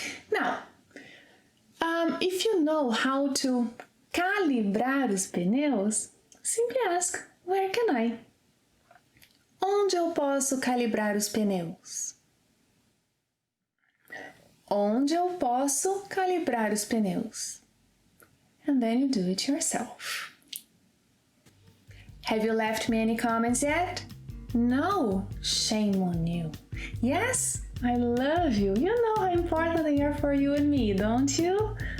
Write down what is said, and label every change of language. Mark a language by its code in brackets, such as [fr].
[en] Now, if you know how to [pt] calibrar os pneus, [en] simply ask, where can I? [pt] Onde eu posso calibrar os pneus? Onde eu posso calibrar os pneus? [en] And then you do it yourself. Have you left me any comments yet? No, shame on you. Yes, I love you. You know how important they are for you and me, don't you?